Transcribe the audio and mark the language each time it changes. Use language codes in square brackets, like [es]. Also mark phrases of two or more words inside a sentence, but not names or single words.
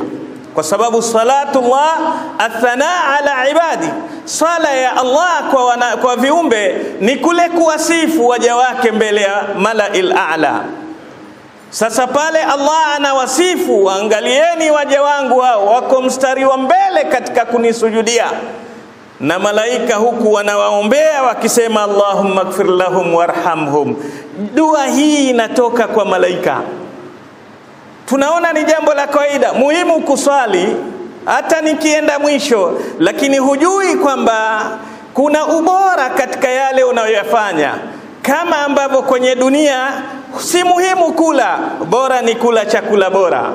[sw] Kwa sababu [ar] صلاة الله ثناء على عبادي, [sw] sala ya Allah kwa viumbe ni kule kuwasifu waja wake mbele ya [ar] الملأ الأعلى. [sw] Sasa pale Allah anawasifu, waangalieni waja wangu hao wako mstari wa mbele katika kunisujudia, na malaika huku wanawaombea wakisema [ar] اللهم اغفر لهم وارحمهم. [sw] Dua hii inatoka kwa malaika. Tunaona ni jambo la kawaida, muhimu kuswali hata nikienda mwisho, lakini hujui kwamba kuna ubora katika yale unayoyafanya. kama ambavyo kwenye dunia si muhimu kula, bora ni kula chakula bora.